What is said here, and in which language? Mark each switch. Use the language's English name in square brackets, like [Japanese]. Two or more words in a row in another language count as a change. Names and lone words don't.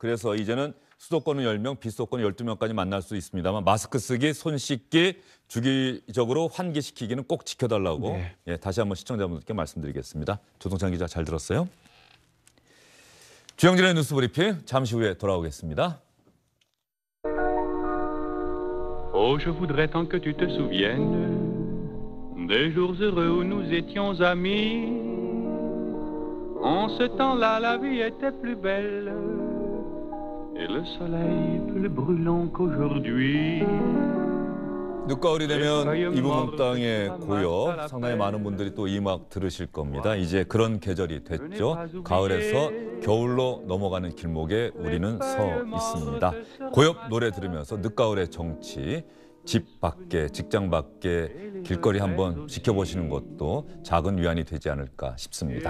[Korean] 그래서 이제는 수도권은 10명, 비수도권은 12명까지 만날 수 있습니다만 마스크 쓰기, 손 씻기, 주기적으로 환기시키기는 꼭 지켜달라고 네. 예, 다시 한번 시청자분들께 말씀드리겠습니다. 조동찬 기자 잘 들었어요? 주영진의 뉴스 브리핑 잠시 후에 돌아오겠습니다. [French] Oh, je voudrais tant que tu te souviennes des jours heureux où nous étions amis. En ce temps-là, la vie était plus belle et le soleil plus brûlant qu'aujourd'hui. [Korean] 늦가을이 되면 이브몽땅의 고요. 상당히 많은 분들이 또 이 음악 들으실 겁니다. 이제 그런 계절이 됐죠. 가을에서 겨울로 넘어가는 길목에 우리는 서 있습니다. 고엽 노래 들으면서 늦가을의 정치, 집 밖에, 직장 밖에 길거리 한번 지켜보시는 것도 작은 위안이 되지 않을까 싶습니다.